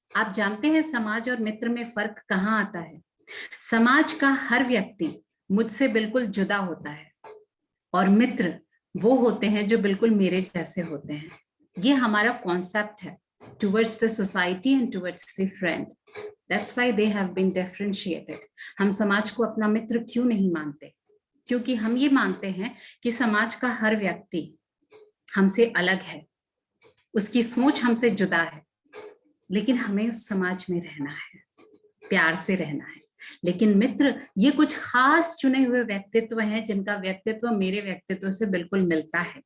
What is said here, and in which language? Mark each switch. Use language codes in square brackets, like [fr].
[hi] आप जानते हैं समाज और मित्र में फर्क कहाँ आता है? समाज का हर व्यक्ति मुझसे बिल्कुल जुदा होता है, और मित्र वो होते हैं जो बिल्कुल मेरे जैसे होते हैं। ये हमारा कॉन्सेप्ट है [en] Towards the society and towards the friend. That's why they have been differentiated. [hi] हम समाज को अपना मित्र क्यों नहीं मानते? क्योंकि हम ये मानते हैं कि समाज का हर व्यक्ति हमसे अलग है, उसकी सोच हमसे जुदा है, लेकिन हमें उस समाज में रहना है, प्यार से रहना है। लेकिन मित्र ये कुछ खास चुने हुए व्यक्तित्व हैं जिनका व्यक्तित्व मेरे व्यक्तित्व से बिल्कुल मिलता है।